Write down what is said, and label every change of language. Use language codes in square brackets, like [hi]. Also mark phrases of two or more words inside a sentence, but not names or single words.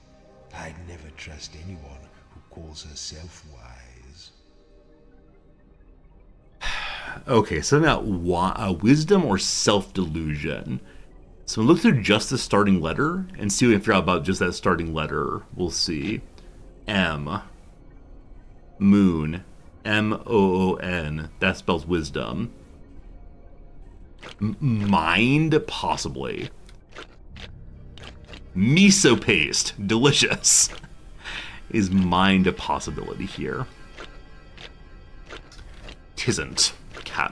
[en] I'd never trust anyone who calls herself wise. Okay, something about wisdom or self-delusion. So look through just the starting letter and see what we can figure out about just that starting letter. We'll see. M. Moon. M-O-O-N. That spells wisdom. Mind? Possibly. Miso paste. Delicious. Is mind a possibility here? Tisn't. Cat.